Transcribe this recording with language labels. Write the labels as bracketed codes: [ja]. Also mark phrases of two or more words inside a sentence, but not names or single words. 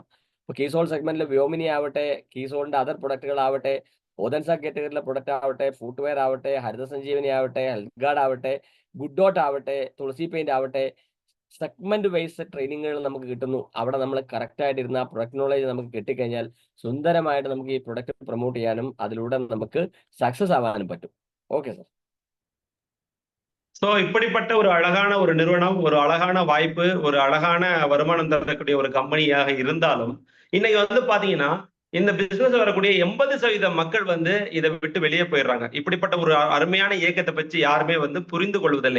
[ml] ഇപ്പോൾ കീസോൾ സെഗ്മെന്റിൽ വ്യോമിനി ആവട്ടെ, കീസോളിന്റെ അതർ പ്രൊഡക്റ്റുകളാവട്ടെ, ഓതൻസ കാറ്റഗറിയിലെ പ്രൊഡക്റ്റ് ആവട്ടെ, ഫുട്വെയർ ആവട്ടെ, ഹരിത സഞ്ജീവനി ആവട്ടെ, ഹെൽത്ത് ഗാർഡ് ആവട്ടെ, ഗുഡ് ഡോട്ട് ആവട്ടെ, തുളസി പെയിന്റ് ആവട്ടെ, [en] segment wise trainings [ml] നമുക്ക് കിട്ടുന്നു. അവിടെ നമ്മൾ കറക്റ്റ് ആയിട്ടിരുന്ന ആ [en] product knowledge [ml] നമുക്ക് കിട്ടിക്കഴിഞ്ഞാൽ സുന്ദരമായിട്ട് നമുക്ക് ഈ പ്രൊഡക്റ്റ് പ്രൊമോട്ട് ചെയ്യാനും അതിലൂടെ നമുക്ക് സക്സസ് ആവാനും പറ്റും. [en] okay sir. [ta] ஸோ இப்படிப்பட்ட ஒரு அழகான ஒரு நிறுவனம், ஒரு அழகான வாய்ப்பு, ஒரு அழகான வருமானம் தரக்கூடிய ஒரு கம்பெனியாக இருந்தாலும், இன்னைக்கு வந்து பாத்தீங்கன்னா இந்த பிசினஸ் வரக்கூடிய 80% மக்கள் வந்து இதை விட்டு வெளியே போயிடுறாங்க. இப்படிப்பட்ட ஒரு அருமையான இயக்கத்தை பற்றி யாருமே வந்து புரிந்து கொள்வதில்லை.